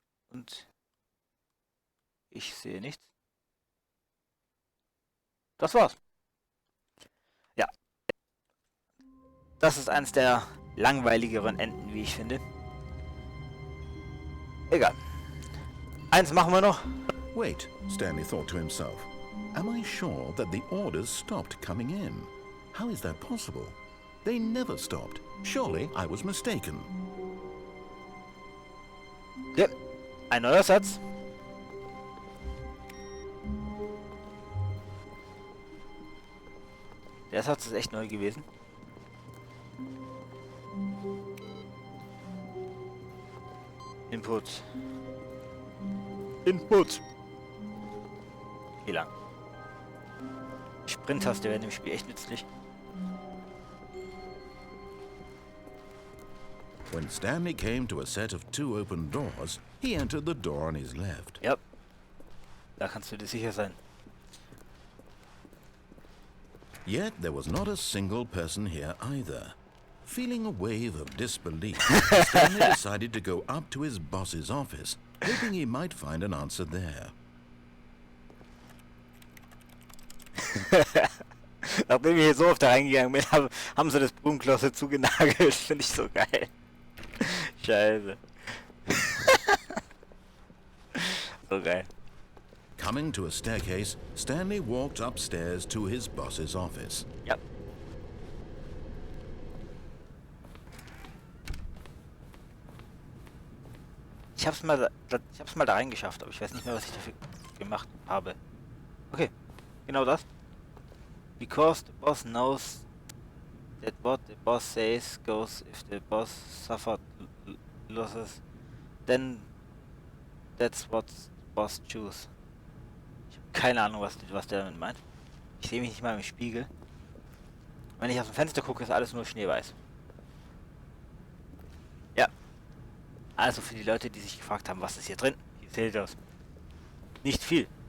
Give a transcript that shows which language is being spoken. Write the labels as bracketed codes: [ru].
[de] Und ich sehe nichts. Das war's. Ja. Das ist eines der langweiligeren Enden, wie ich finde. Egal. Eins machen wir noch. [en] Wait, Stanley thought to himself. Am I sure that the orders stopped coming in? How is that possible? They never stopped. Surely I was mistaken. [de] Okay. Ein neuer Satz. Der Satz ist echt neu gewesen. Input. Input. Wie lang? Sprint-Taste wäre im Spiel echt nützlich. [en] When Stanley came to a set of 2 open doors, he entered the door on his left. [de] Ja. Da kannst du dir sicher sein. [en] Yet there was not a single person here either. Feeling a wave of disbelief, Stanley decided to go up to his boss's office, hoping he might find an answer there. [de] Nachdem ich hier so oft da reingegangen bin, haben sie das Blumenkloster zugenagelt. Finde ich so geil. Scheiße. So geil. [en] Coming to a staircase, Stanley walked upstairs to his boss's office. [de] Ja. Ich hab's mal da reingeschafft, aber ich weiß nicht mehr, was ich dafür gemacht habe. Okay, genau das. [en] Because the boss knows that what the boss says goes. If the boss suffered losses, then that's what the boss choose. [de] Ich habe keine Ahnung, was der damit meint. Ich sehe mich nicht mal im Spiegel. Wenn ich aus dem Fenster gucke, ist alles nur schneeweiß. Ja. Also für die Leute, die sich gefragt haben, was ist hier drin? Hier zählt das. Nicht viel.